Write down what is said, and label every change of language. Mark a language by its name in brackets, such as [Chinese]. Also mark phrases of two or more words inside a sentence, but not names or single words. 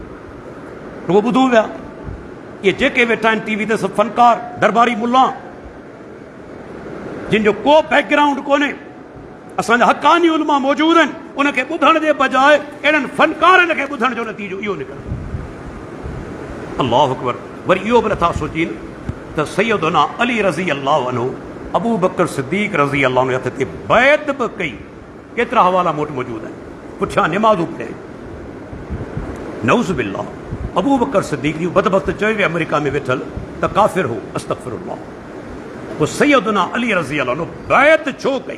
[Sindhi] रुगो ॿुधूं पिया, इहे जेके वेठा आहिनि टीवी ते सभु फनकार, दरबारी मुल्ला, जिन जो को बैकग्राउंड कोन्हे। असांजा हक़ानी उलमा मौजूदु आहिनि, उनखे ॿुधण जे बजाए अहिड़नि फनकारनि खे ॿुधण जो नतीजो इहो निकिरे। [Arabic] الله أكبر. [Sindhi] वरी इहो बि नथा सोचीनि त सैयदना अली [Arabic] رضي الله عنه, [Sindhi] अबू बकर सिद्दीक़ [Arabic] رضي الله عنه [Sindhi] हथ ते बैत बि कई। केतिरा हवाला मूं वटि मौजूदु आहिनि, पुठियां निमाज़ूं पढ़िया। [Arabic] نعوذ بالله, [Sindhi] अबू बकर सिद्दीक़ जी बदबख़्त चयो वियो अमेरिका में वेठल त काफ़िर हो, अस्तग़फिरुल्लाह। पोइ सैयदना अली [Arabic] رضي الله عنه [Sindhi] बैत छो कई?